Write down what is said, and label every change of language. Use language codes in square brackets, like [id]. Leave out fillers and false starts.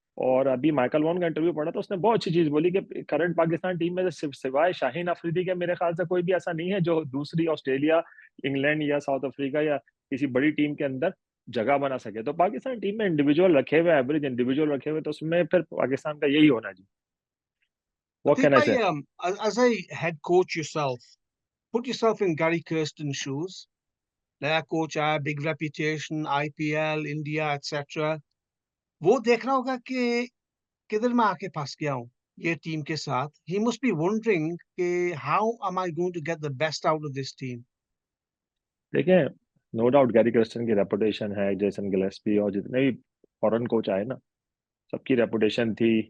[hi] और अभी Michael Vaughan का इंटरव्यू पढ़ा तो उसने बहुत अच्छी चीज बोली कि करंट पाकिस्तान टीम में सिवाय शाहीन अफरीदी के मेरे ख्याल से कोई भी ऐसा नहीं है जो दूसरी ऑस्ट्रेलिया, इंग्लैंड या साउथ अफ्रीका या किसी बड़ी टीम के अंदर जगह बना सके। तो पाकिस्तान टीम में इंडिविजुअल रखे हुए, एवरेज इंडिविजुअल रखे हुए, तो उसमें फिर पाकिस्तान का यही होना जी। [en] What can I say? As a head coach yourself, put yourself in Gary Kirsten's shoes. [hi] नया कोच आया, big reputation, IPL, India etcetera. वो देख रहा होगा कि किधर मैं आके फंस गया हूँ ये टीम के साथ। [en] He must be wondering कि how am I going to get the best out of this team. [hi] देखिए, नो डाउट गैरी कर्स्टन की रेपुटेशन है, जेसन गिलेस्पी और जितने भी फॉरेन कोच आए ना, सबकी रेपुटेशन थी।